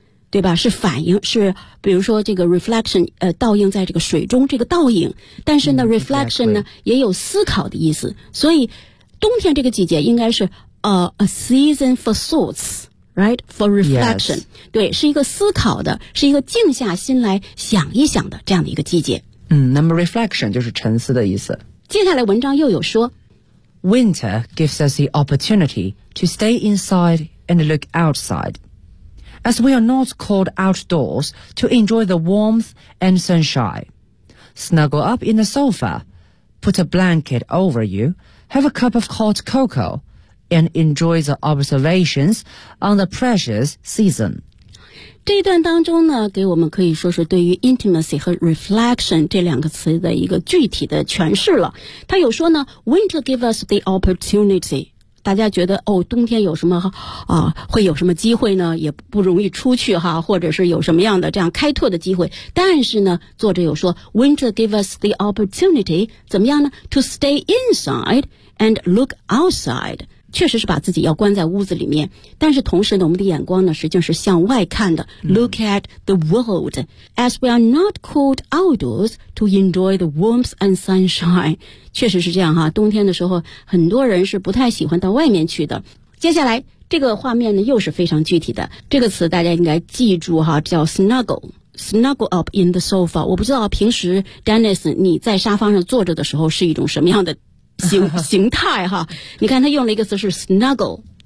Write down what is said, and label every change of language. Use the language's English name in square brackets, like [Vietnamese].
[Chinese] 对吧是反应是比如说这个 reflection 倒映在这个水中这个倒影但是呢、reflection 呢也有思考的意思所以冬天这个季节应该是 [English] a season for thoughts right for reflection、 yes. [Chinese] 对是一个思考的是一个静下心来想一想的这样的一个季节那么 reflection 就是沉思的意思接下来文章又有说 [English] winter gives us the opportunity to stay inside and look outsideAs we are not called outdoors to enjoy the warmth and sunshine. Snuggle up in the sofa, put a blanket over you, have a cup of hot cocoa, and enjoy the observations on the precious season. [Chinese] 这一段当中呢给我们可以说是对于 intimacy 和 reflection 这两个词的一个具体的诠释了。他有说呢 [English] winter give us the opportunity. [Chinese] 大家觉得哦，冬天有什么啊？会有什么机会呢？也不容易出去哈，或者是有什么样的这样开拓的机会。但是呢，作者有说 ， [English] winter give us the opportunity [Chinese] 怎么样呢 ？ [English] To stay inside and look outside。 [Chinese] 确实是把自己要关在屋子里面，但是同时呢，我们的眼光呢，实际上是向外看的。 [English] Look at the world, as we are not called outdoors to enjoy the warmth and sunshine. [Chinese] 确实是这样哈，冬天的时候，很多人是不太喜欢到外面去的。接下来，这个画面呢，又是非常具体的。这个词大家应该记住哈，叫 [English] snuggle up in the sofa. [Chinese] 我不知道平时 Dennis 你在沙发上坐着的时候是一种什么样的形态哈，你看他用了一个词是 snuggle